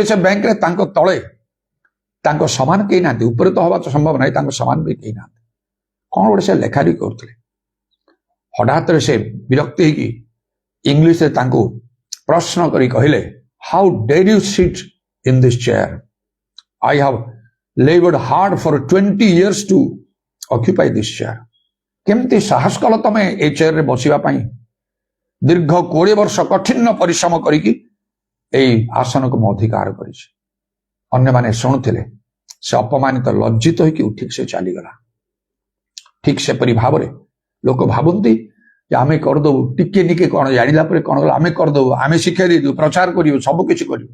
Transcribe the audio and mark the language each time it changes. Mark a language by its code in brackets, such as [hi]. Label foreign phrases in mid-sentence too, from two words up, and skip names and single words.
[or] ସେ ବ୍ୟାଙ୍କରେ ତାଙ୍କ ତଳେ ତାଙ୍କ ସମାନ କେହି ନାହାନ୍ତି ଉପରେ ତ ହବା ତ ସମ୍ଭବ ନାହିଁ ତାଙ୍କ ସମାନ ବି କେହି ନାହାନ୍ତି କଣ ଗୋଟେ ସେ ଲେଖାଲେଖି କରୁଥିଲେ ହଠାତରେ ସେ ବିରକ୍ତି ହେଇକି ଇଂଲିଶରେ ତାଙ୍କୁ ପ୍ରଶ୍ନ କରି କହିଲେ [en] How dare you sit in this chair I have labored hard for 20 years to occupy this chair [or] କେମିତି ସାହସ କଲ ତମେ ଏ ଚେୟାରରେ ବସିବା ପାଇଁ ଦୀର୍ଘ 20 ବର୍ଷ କଠିନ ପରିଶ୍ରମ କରିକି ଏଇ ଆସନକୁ ମୁଁ ଅଧିକାର କରିଛି। ଅନ୍ୟମାନେ ଶୁଣୁଥିଲେ, ସେ ଅପମାନିତ ଲଜ୍ଜିତ ହେଇକି ଉଠିକି ସେ ଚାଲିଗଲା। ଠିକ ସେପରି ଭାବରେ ଲୋକ ଭାବନ୍ତି ଯେ ଆମେ କରିଦବୁ, ଟିକେ ଟିକେ କଣ ଜାଣିଲା ପରେ କଣ କଲା ଆମେ କରିଦବୁ, ଆମେ ଶିକ୍ଷା ଦେଇଦେବୁ, ପ୍ରଚାର କରିବୁ, ସବୁ କିଛି କରିବୁ।